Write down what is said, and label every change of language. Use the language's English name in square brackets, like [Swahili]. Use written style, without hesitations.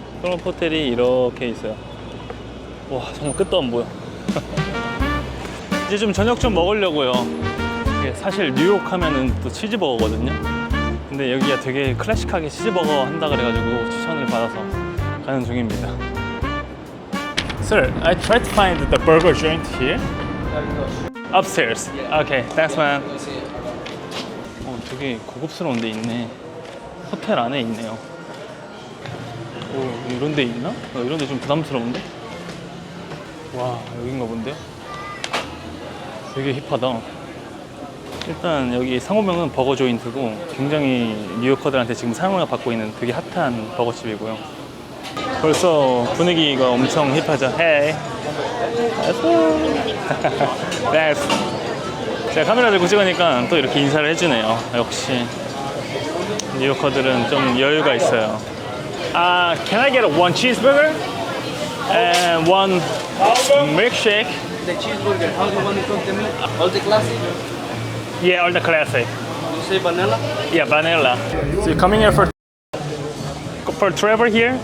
[Korean] 그럼 호텔이 이렇게 있어요. 와, 정말 끝도 안 보여. 이제 좀 저녁 좀 먹으려고요. 이게 사실 뉴욕 하면은 또 치즈버거거든요. 근데 여기가 되게 클래식하게 치즈버거 한다 그래가지고 추천을 받아서 가는 중입니다. [English] Sir, I tried to find the burger joint here. Upstairs. Okay, thanks man. [Korean] 되게 고급스러운 데 있네. 호텔 안에 있네요. 오, 이런 데 있나? 이런 데 좀 부담스러운데? 와, 여긴가 본데요? 되게 힙하다. 일단 여기 상호명은 버거 조인트고 굉장히 뉴요커들한테 지금 사랑을 받고 있는 되게 핫한 버거집이고요. 벌써 분위기가 엄청 힙하죠. [English] Hey. Thanks. [Korean] 제가 카메라 들고 찍으니까 또 이렇게 인사를 해주네요. 역시 뉴요커들은 좀 여유가 있어요. [English] Can I get one cheeseburger and one milkshake? The cheeseburger, how do you want it from the milk? All the classic? Yeah, all the classic. You say vanilla? Yeah, vanilla. So you coming here for travel here?